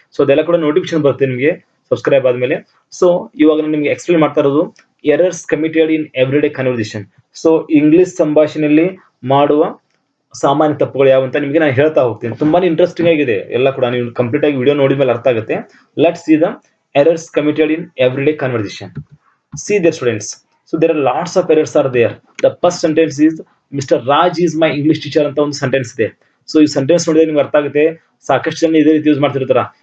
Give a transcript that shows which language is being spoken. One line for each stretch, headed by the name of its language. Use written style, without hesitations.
Kannada: So ಅದೆಲ್ಲ ಕೂಡ notification ಬರುತ್ತೆ ನಿಮಗೆ ಸಬ್ಸ್ಕ್ರೈಬ್ ಆದ್ಮೇಲೆ. ಸೊ ಇವಾಗ ನಾನು ನಿಮ್ಗೆ ಎಕ್ಸ್ಪ್ಲೇನ್ ಮಾಡ್ತಾ ಇರೋದು
English: Errors committed in everyday conversation.
Kannada: ಸೊ ಇಂಗ್ಲಿಷ್ ಸಂಭಾಷಣೆಯಲ್ಲಿ ಮಾಡುವ ಸಾಮಾನ್ಯ ತಪ್ಪುಗಳು ಯಾವ ಅಂತ ನಿಮಗೆ ನಾನು ಹೇಳ್ತಾ ಹೋಗ್ತೀನಿ. ತುಂಬಾನೇ ಇಂಟ್ರೆಸ್ಟಿಂಗ್ ಆಗಿದೆ ಎಲ್ಲ ಕೂಡ, ನೀವು ಕಂಪ್ಲೀಟ್ ಆಗಿ ವಿಡಿಯೋ ನೋಡಿದ ಮೇಲೆ ಅರ್ಥ ಆಗುತ್ತೆ.
English: Let's see the errors committed in everyday conversation. See there students, so there are lots of errors are there. The first sentence is Mr. Raj is my English teacher
Kannada: ಅಂತ ಒಂದು sentence ಇದೆ. So ಈ sentence ನೋಡಿದ್ರೆ ನಿಮ್ಗೆ ಅರ್ಥ ಆಗುತ್ತೆ. ಸಾಕಷ್ಟು ಜನ ಇದೇ ರೀತಿ ಯೂಸ್ ಮಾಡ್ತಿರ್ತಾರ.